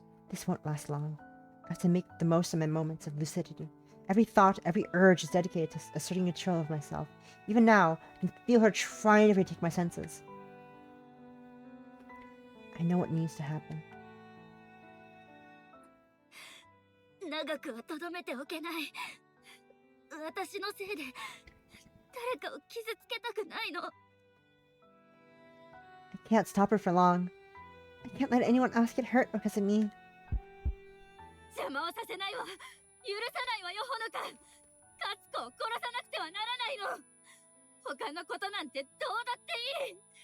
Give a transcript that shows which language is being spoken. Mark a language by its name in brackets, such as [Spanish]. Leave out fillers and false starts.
[English] This won't last long. I have to make the most of my moments of lucidity. Every thought, every urge is dedicated to asserting control of myself. Even now, I can feel her trying to retake my senses. I know what needs to happen. [Japanese] 長くはとどめておけない。私のせいで誰かを傷つけたくないの。 [English] I can't stop her for long. I can't let anyone else get hurt because of me. [Japanese] 邪魔をさせないわ。許さないわよ、ほのか。カツコを殺さなくてはならないの。他のことなんてどうだっていい。